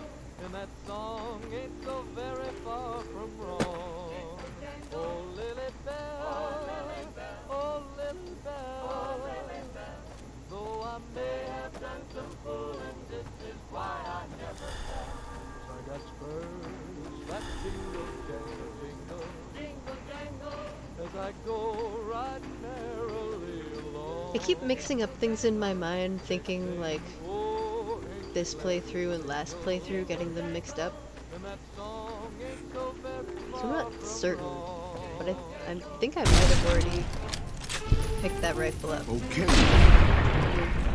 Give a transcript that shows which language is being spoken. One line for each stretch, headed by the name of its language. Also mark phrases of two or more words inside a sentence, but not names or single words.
English: And that song ain't so very far from wrong. Oh, Lily Bell, oh, Lily Bell, though I may have done some fooling, this is why I never fell. So I got spurs that jingle, jangle, jingle, jingle, jangle, as I go riding merrily along. I keep mixing up things in my mind, thinking like this playthrough and last playthrough, getting them mixed up. So I'm not certain, but I think I might have already picked that rifle up.